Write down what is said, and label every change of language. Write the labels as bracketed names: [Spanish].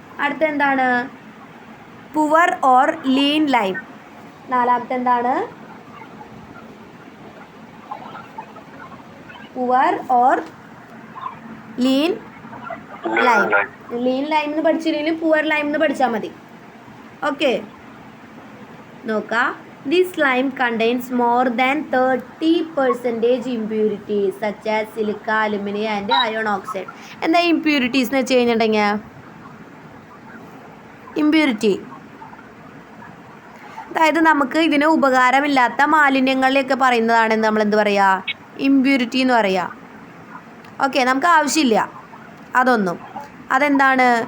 [Malayalam] അടുത്ത എന്താണ്? Poor or lean lime. നാലാമത്തെ എന്താണ്? Poor or lean lime. Lean lime എന്ന് പഠിച്ചില്ലെങ്കിലും പുവർ ലൈം എന്ന് പഠിച്ചാൽ മതി. ഓക്കെ, നോക്കാം. [English] This lime contains more than 30% impurities such as silica, aluminum and iron oxide. [Malayalam] എന്താ ഇമ്പ്യൂരിറ്റീസ് എന്ന് വെച്ച് കഴിഞ്ഞിട്ടുണ്ടെങ്കിൽ ഇമ്പ്യൂരിറ്റി അതായത് നമുക്ക് ഇതിന് ഉപകാരമില്ലാത്ത മാലിന്യങ്ങളിലൊക്കെ പറയുന്നതാണ് നമ്മൾ എന്ത് പറയുക? ഇമ്പ്യൂരിറ്റി എന്ന് പറയുക. ഓക്കെ, നമുക്ക് ആവശ്യമില്ല അതൊന്നും. അതെന്താണ്?